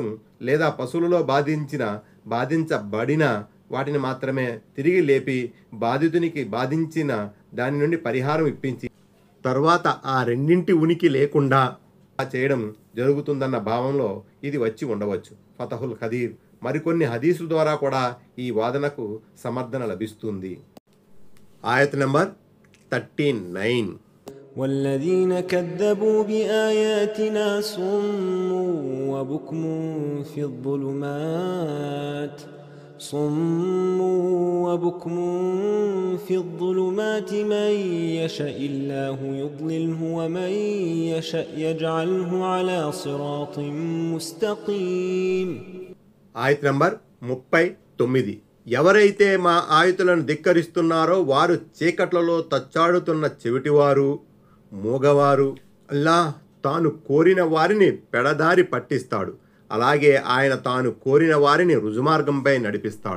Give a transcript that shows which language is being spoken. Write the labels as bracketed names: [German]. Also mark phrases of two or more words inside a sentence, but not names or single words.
[Telugu] లేదా పశువులలో బాధించబడిన వాటిని మాత్రమే తిరిగి లేపి బాధితునికి బాధించిన దాని నుండి పరిహారం ఇప్పించి తర్వాత ఆ రెండింటి ఉనికి లేకుండా చేయడం జరుగుతుందన్న భావంలో ఇది వచ్చి ఉండవచ్చు. ఫతహుల్ ఖదీర్ మరికొన్ని హదీసుల ద్వారా కూడా ఈ వాదనకు సమర్థన లభిస్తుంది. ఆయత్ నంబర్ 39. [Arabic] والذين كذبوا بآياتنا صم وبكم في الظلمات من يشاء الله يضلله ومن يشاء يجعله على صراط مستقيم. [Telugu] ఆయత్ నంబర్ 39. ఎవరైతే మా ఆయతులను ధిక్కరిస్తున్నారో వారు చీకట్లలో తచ్చాడుతున్న చెవిటివారు, మూగవారు. అల్లాహ్ తాను కోరిన వారిని పెడదారి పట్టిస్తాడు. అలాగే ఆయన తాను కోరిన వారిని రుజుమార్గంపై నడిపిస్తాడు.